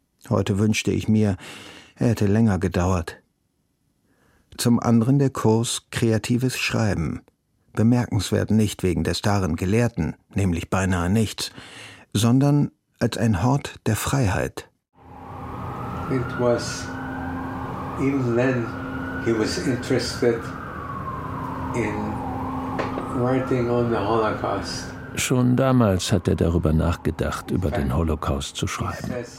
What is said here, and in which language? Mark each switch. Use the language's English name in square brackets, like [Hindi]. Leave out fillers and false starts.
[German] Heute wünschte ich mir, er hätte länger gedauert. Zum anderen der Kurs Kreatives Schreiben. Bemerkenswert nicht wegen des darin Gelehrten, nämlich beinahe nichts, sondern als ein Hort der Freiheit. [English] It was, even then, he was interested in writing on the Holocaust. [German] Schon damals hat er darüber nachgedacht, über den Holocaust zu schreiben.